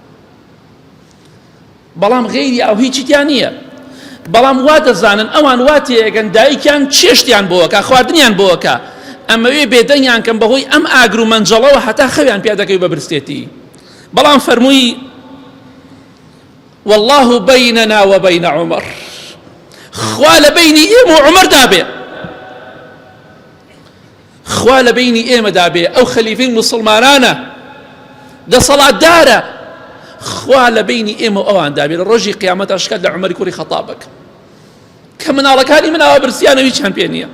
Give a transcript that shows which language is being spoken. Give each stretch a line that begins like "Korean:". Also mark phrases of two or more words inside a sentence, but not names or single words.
Central Kurdish: بەڵام غەیری ئەو هیچی تیان نییە، بەڵام وا دەزانن ئەوان وا تێگەن دایکیان چێشتیان بۆوەکە، خواردنیان بۆوەکە، ئەمەوێ بێدەنگیان کەم بەهۆی ئەم ئاگر و مەنجەڵەوە هەتا خەویان پێ دەکەوی بە برسێتی. بەڵام فەرمووی
Arabic: والله بيننا وبين عمر،
Central Kurdish: خوا لە بینی ئێمە و عومەردا بێ، خوا لە بینی ئێمەدا بێ، ئەو خەلیفەی موسڵمانانە دەسەڵاتدارە، خوا لە بینی ئێمە و ئەواندا بێ. لە ڕۆژی قیامەتە شکات لە عومەری کوڕی خەتابەکە کە مناڵەکانی مناوە برسیانەوی چیان پێ نییە.